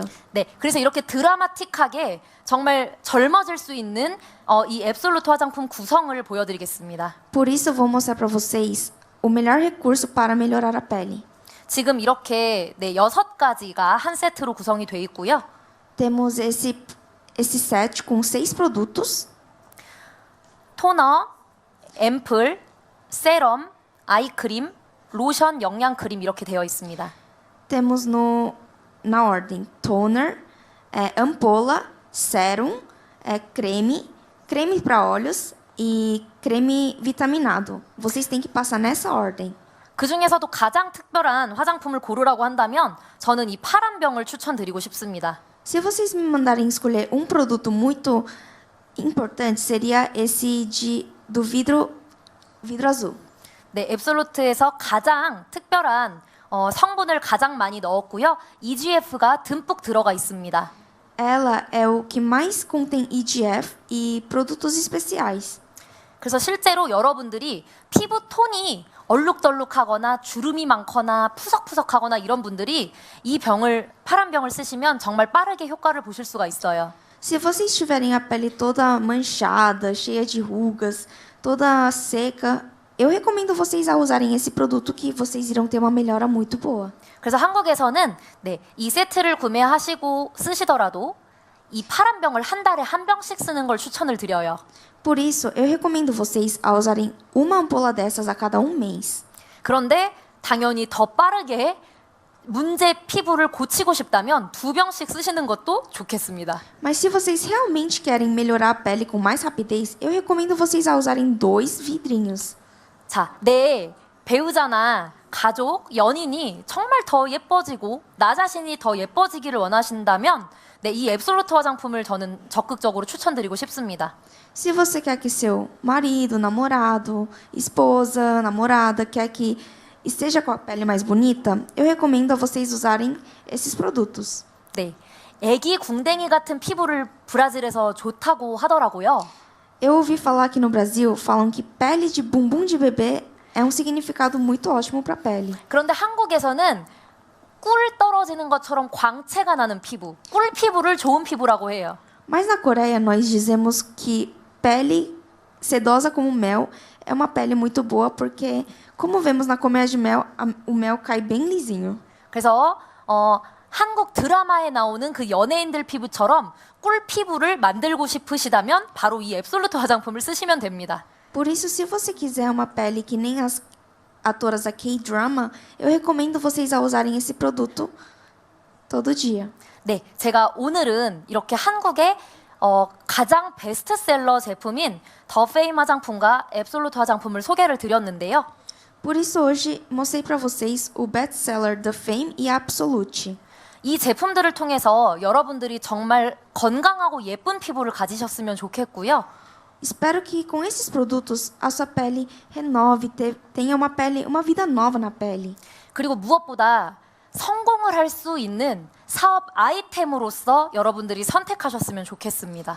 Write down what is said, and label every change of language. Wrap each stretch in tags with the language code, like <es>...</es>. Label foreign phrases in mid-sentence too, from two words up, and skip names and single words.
<ko>네, 그래서 이렇게 드라마틱하게 정말 젊어질 수 있는 이 앱솔루트 화장품 구성을 보여드리겠습니다.</ko> <pt>Por isso eu vou mostrar para vocês o melhor recurso para melhorar a pele.</pt> <ko>지금 이렇게 6가지가 한 세트로 구성이 돼 있고요.</ko> <pt>Temos esse set com 6 produtos:</pt> <ko>토너, 앰플, 세럼, 아이크림, 로션, 영양크림 이렇게 되어 있습니다.</ko> <pt>temos na ordem toner, ampola, sérum, creme para olhos e creme vitaminado. Vocês têm que passar nessa ordem.</pt> <ko>그 중에서도 가장 특별한 화장품을 고르라고 한다면 저는 이 파란 병을 추천드리고 싶습니다.</ko> <pt>Se vocês me mandarem escolher um produto muito importante, seria esse do vidro azul.</pt> <ko>네, 앱솔루트에서 가장 특별한 성분을 가장 많이 넣었고요. EGF가 듬뿍 들어가 있습니다.</ko> <pt>Ela é o que mais contém EGF e produtos especiais.</pt> <ko>그래서 실제로 여러분들이 피부 톤이 얼룩덜룩하거나 주름이 많거나 푸석푸석하거나 이런 분들이 이 파란 병을 쓰시면 정말 빠르게 효과를 보실 수가 있어요.</ko> <pt>Se vocês tiverem a pele toda manchada, cheia de rugas, toda seca, eu recomendo vocês a usarem esse produto que vocês irão ter uma melhora muito boa.</pt> <ko>그래서 한국에서는 이 세트를 구매하시고 쓰시더라도 이 파란 병을 한 달에 한 병씩 쓰는 걸 추천을 드려요.</ko> <pt>Por isso, eu recomendo vocês a usarem uma ampola dessas a cada mês.</pt> <ko>그런데 당연히 더 빠르게 문제 피부를 고치고 싶다면 2병씩 쓰시는 것도 좋겠습니다.</ko> <pt>Mas se vocês realmente querem melhorar a pele com mais rapidez, eu recomendo vocês a usarem 2 vidrinhos.</pt> <ko>자, 내 배우자나 가족, 연인이 정말 더 예뻐지고 나 자신이 더 예뻐지기를 원하신다면 이 앱솔루트 화장품을 저는 적극적으로 추천드리고 싶습니다.</ko> <pt>Se você quer que seu marido, namorado, esposa, namorada quer que esteja com a pele mais bonita, eu recomendo a vocês usarem esses produtos.</pt> <ko>네, 애기 궁뎅이 같은 피부를 브라질에서 좋다고 하더라고요.</ko> <pt>Eu ouvi falar aqui no Brasil, falam que pele de bumbum de bebê é um significado muito ótimo para a pele.</pt> <ko>그런데 한국에서는 꿀 떨어지는 것처럼 광채가 나는 피부, 꿀 피부를 좋은 피부라고 해요.</ko> <pt>Mas na Coreia nós dizemos que pele sedosa como mel é uma pele muito boa porque, como vemos na colmeia de mel, o mel cai bem lisinho.</pt> <ko>그래서 한국 드라마에 나오는 그 연예인들 피부처럼 꿀 피부를 만들고 싶으시다면 바로 이 앱솔루트 화장품을 쓰시면 됩니다.</ko> <pt>Por isso, se você quiser uma pele que nem as atoras da K-drama, eu recomendo vocês a usarem esse produto todo dia.</pt> <ko>네, 제가 오늘은 이렇게 한국의 가장 베스트셀러 제품인 더 페임 화장품과 앱솔루트 화장품을 소개를 드렸는데요.</ko> <pt>Por isso, hoje mostrei para vocês o best-seller The Fame e a Absolute.</pt> <ko>이 제품들을 통해서 여러분들이 정말 건강하고 예쁜 피부를 가지셨으면 좋겠고요.</ko> <pt>Espero que com esses produtos a sua pele renove, tenha uma vida nova na pele.</pt> <ko>그리고 무엇보다 성공을 할 수 있는 사업 아이템으로서 여러분들이 선택하셨으면 좋겠습니다.</ko>